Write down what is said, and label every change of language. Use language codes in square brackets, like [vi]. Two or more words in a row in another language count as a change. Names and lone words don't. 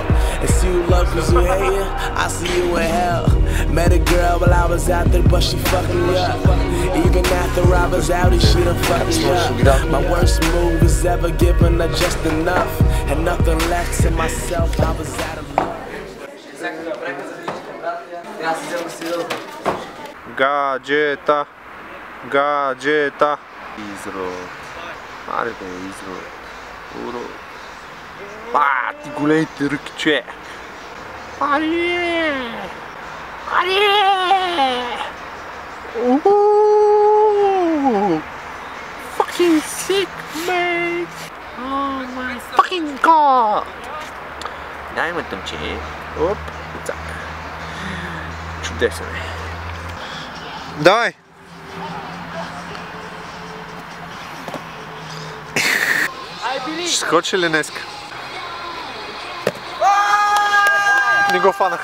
[en] And see you love cause you hate it, I see you in hell. Met a girl while I was out there but she fucked me up. Even after I was out and she done fucked me up. My worst move was ever giving her just enough. And nothing left to myself, I was out of luck. [bg] Гаджета, гаджета. Изрод. Аре бе, изрод. Урод. Ти големите ръки, че. Аре! Аре! [en] Fucking sick, mate! Oh my fucking god! [bg] Дай ме тъмче. Оп, так. Чудесно е. Давай! Ще скочи ли днеска? Не го фанах.